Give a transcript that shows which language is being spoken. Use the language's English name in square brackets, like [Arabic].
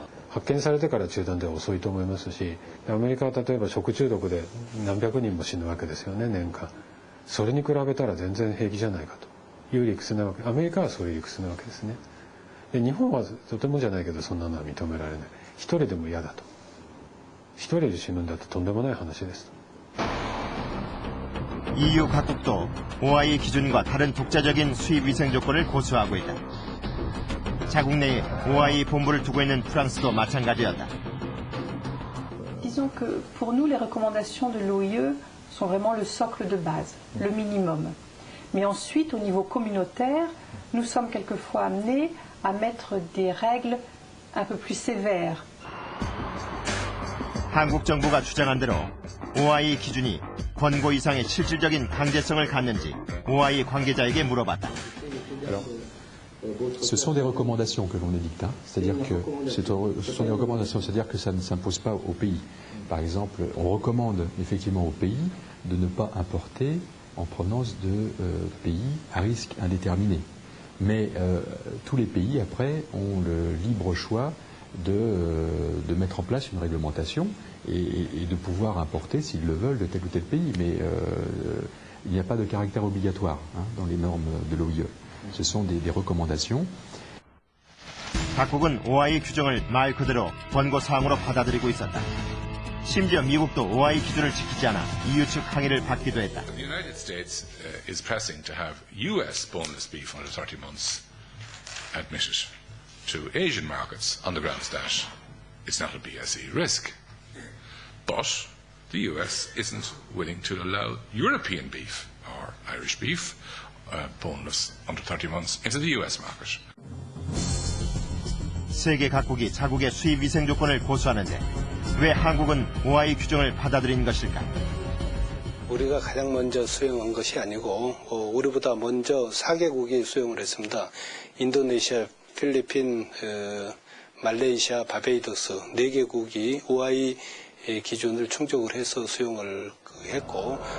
[Japanese] 発見されてから中断では遅いと思いますし、アメリカは例えば食中毒で何百人も死ぬわけですよね、年間。それに比べたら全然平気じゃないかという理屈なわけ。アメリカはそういう理屈なわけですね。で日本はとてもじゃないけどそんなのは認められない。一人でも嫌だと。一人で死ぬんだってとんでもない話ですと。 [Korean] EU 각국도 OIE 기준과 다른 독자적인 수입 위생 조건을 고수하고 있다. 자국 내에 OIE 본부를 두고 있는 프랑스도 마찬가지였다. [French] Disons que pour nous, les recommandations de l'OIE sont vraiment le socle de base, le minimum. Mais ensuite, au niveau communautaire, nous sommes quelquefois amenés à mettre des règles un peu plus sévères. [Korean] 한국 정부가 주장한 대로 OIE 기준이 권고 이상의 실질적인 강제성을 갖는지 OIE 관계자에게 물어봤다. [French] Ce sont des recommandations que l'on édicte, c'est-à-dire que ce sont des recommandations, c'est-à-dire que ça ne s'impose pas au pays. Par exemple, on recommande effectivement au pays de ne pas importer en provenance de pays à risque indéterminé. Mais tous les pays après ont le libre choix de mettre en place une réglementation et de pouvoir importer s'ils le veulent de tel ou tel pays. Mais il n'y a pas de caractère obligatoire dans les normes de l'OIE. Ce sont des recommandations. [Korean] 각국은 OIE 규정을 말 그대로 권고 사항으로 받아들이고 있었다. 심지어 미국도 OIE 기준을 지키지 않아 EU 측 항의를 받기도 했다. [English] The United States is pressing to have US boneless beef under 30 months admitted to Asian markets on the grounds that it's not a BSE risk. But the US isn't willing to allow European beef or Irish beef boneless under 30 months into the US market. [Korean] 세계 각국이 자국의 수입 위생 조건을 고수하는데 왜 한국은 OI 규정을 받아들인 것일까? 우리가 가장 먼저 수용한 것이 아니고 우리보다 먼저 4개국이 수용을 했습니다. 인도네시아, 필리핀, 말레이시아, 바베이도스 4개국이 OI 기준을 충족을 해서 수용을 했고